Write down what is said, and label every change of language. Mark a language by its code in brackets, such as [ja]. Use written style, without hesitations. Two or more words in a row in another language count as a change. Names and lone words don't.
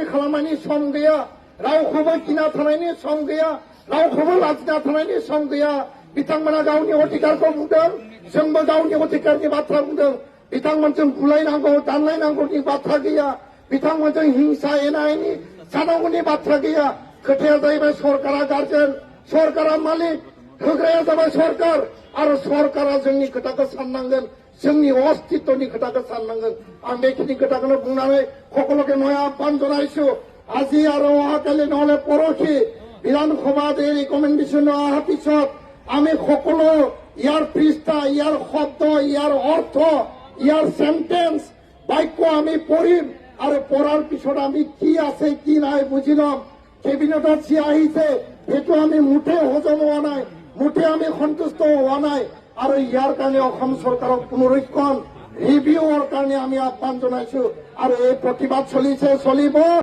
[brx] खालामनायनि सम गैया रावखौबो गिना थानायनि सम गैया रावखौबो लाजिना थानायनि सम गैया बिथांमोना गावनि अधिकारखौ बुंदों जोंबो गावनि अधिकारनि बाथ्रा बुंदों बिथांमोनजों बुलायनांगौ दानलायनांगौनि बाथ्रा गैया बिथांमोनजों हिंसा एना एनि जानांगौनि बाथ्रा गैया खोथाया जाहैबाय सरकारा गार्जेन सरकारा मालिक होग्राया जाबाय सरकार आरो सरकारा जोंनि खोथाखौ साननांगोन जोंनि अस्तित्वनि खोथाखौ साननांगोन आं बेखिनि खोथाखौनो बुंनानै [as] সকলোকে মই আহ্বান জনাইছো আজি আৰু অহাকালি নহলে পৰহি বিধানসভাত এই ৰিকমেণ্ডেশ্যন অহাৰ পিছত আমি সকলো ইয়াৰ পৃষ্ঠা ইয়াৰ শব্দ ইয়াৰ অৰ্থ ইয়াৰ সেন্টেন্স বাক্য আমি পঢ়িম আৰু পঢ়াৰ পিছত আমি কি আছে কি নাই বুজি ল'ম কেবিনেটত যি আহিছে সেইটো আমি মুঠে হজম হোৱা নাই মুঠে আমি সন্তুষ্ট হোৱা নাই আৰু ইয়াৰ কাৰণে অসম চৰকাৰক পুনৰীক্ষণ ৰিভিউৰ কাৰণে আমি আহ্বান জনাইছো আৰু এই প্ৰতিবাদ চলিব